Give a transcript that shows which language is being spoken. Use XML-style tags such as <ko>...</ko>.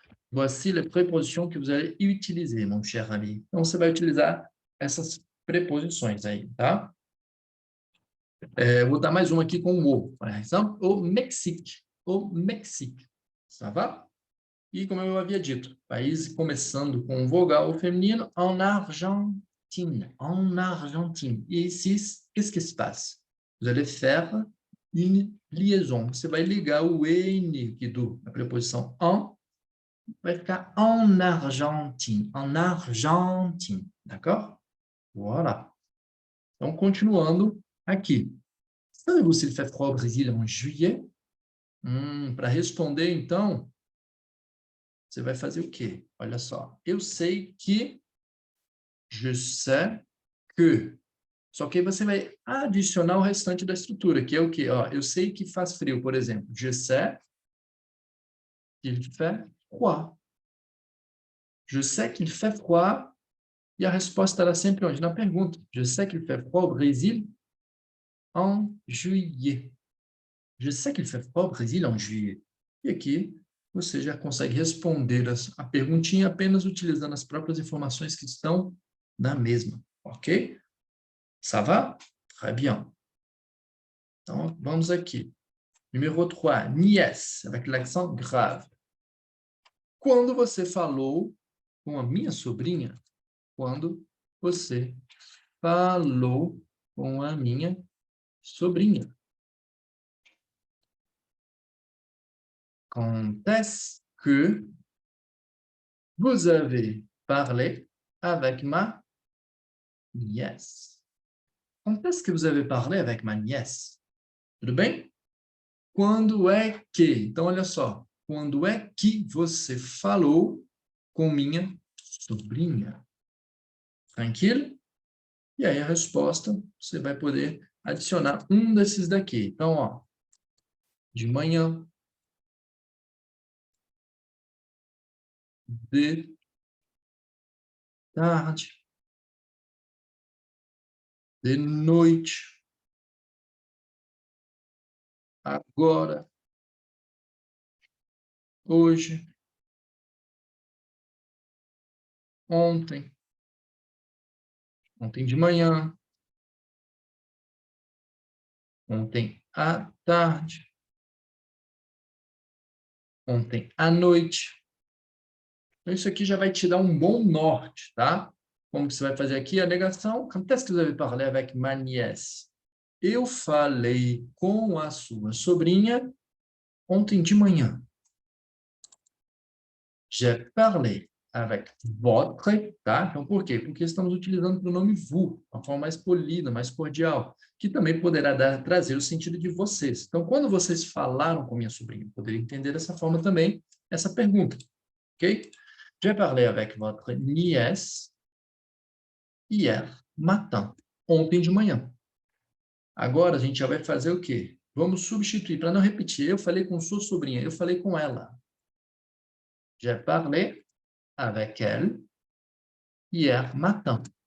<fr>Voici les prépositions que vous allez utiliser, mon cher ami.</fr> <pt>Então, você vai utilizar essas preposições aí, tá? Vou dar mais uma aqui com o, por exemplo, o Mexique.</pt> <fr>O Mexique, ça va?</fr> <pt>E como eu havia dito, país começando com vogal feminino,</pt> <fr>en Argentine. En Argentine. E ici, qu'est-ce qui se passe? Vous allez faire une liaison.</fr> <pt>Você vai ligar o N aqui da preposição en, vai ficar</pt> <fr>en Argentine. En Argentine. D'accord? Voilà.</fr> <pt>Então, continuando aqui.</pt> <fr>Savez-vous s'il fait froid au Brésil en juillet?</fr> <pt>Para responder, então, você vai fazer o quê? Olha só. Eu sei que,</pt> <fr>je sais que.</fr> <pt>Só que aí você vai adicionar o restante da estrutura, que é o quê? Ó, eu sei que faz frio, por exemplo.</pt> <fr>Je sais qu'il fait froid. Je sais qu'il fait froid.</fr> <pt>E a resposta era sempre onde? Na pergunta.</pt> <fr>Je sais qu'il fait froid au Brésil en juillet. Je sais qu'il fait froid au Brésil en juillet.</fr> <pt>E aqui você já consegue responder a perguntinha apenas utilizando as próprias informações que estão na mesma, ok?</pt> <fr>Ça va? Très bien.</fr> <pt>Então, vamos aqui.</pt> <fr>Número 3, nièce, avec l'accent grave.</fr> <pt>Quando você falou com a minha sobrinha? Quando você falou com a minha sobrinha?</pt> <fr>Quand est-ce que vous avez parlé avec ma nièce? Quand est-ce que vous avez parlé avec ma nièce?</fr> <pt>Tudo bem? Quando é que? Então, olha só. Quando é que você falou com minha sobrinha? Tranquilo? E aí a resposta, você vai poder adicionar um desses daqui. Então, ó, de manhã, de tarde, de noite, agora, hoje, ontem, ontem de manhã, ontem à tarde, ontem à noite. Então, isso aqui já vai te dar um bom norte, tá? Como que você vai fazer aqui a negação?</pt> <fr>Quand est-ce que vous avez parlé avec ma nièce?</fr> <pt>Eu falei com a sua sobrinha ontem de manhã.</pt> <fr>J'ai parlé avec votre,</fr> <pt>tá? Então, por quê? Porque estamos utilizando o pronome vous, uma forma mais polida, mais cordial, que também poderá trazer o sentido de vocês. Então, quando vocês falaram com minha sobrinha, eu poderia entender dessa forma também essa pergunta, ok?</pt> <fr>J'ai parlé avec votre nièce hier matin,</fr> <pt>ontem de manhã. Agora, a gente já vai fazer o quê? Vamos substituir, para não repetir. Eu falei com sua sobrinha, eu falei com ela.</pt> <fr>J'ai parlé avec elle hier matin.</fr>